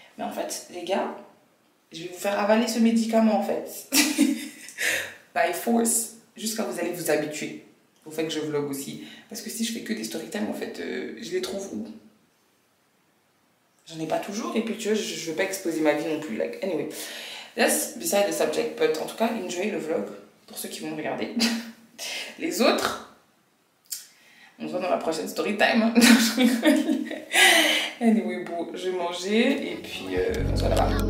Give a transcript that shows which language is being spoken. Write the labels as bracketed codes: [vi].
[fr] Mais en fait, les gars, je vais vous faire avaler ce médicament en fait. [en] By force. [fr] Jusqu'à vous allez vous habituer au fait que je vlog aussi. Parce que si je fais que des storytime, en fait, je les trouve où? J'en ai pas toujours. Et puis, tu vois, je veux pas exposer ma vie non plus. [en] Like, anyway, that's beside the subject. [fr] But en tout cas, enjoy le vlog pour ceux qui vont me regarder. Les autres, on se voit dans la prochaine story time. Hein. Je rigole. Anyway, bon, je vais manger et puis on se voit là-bas.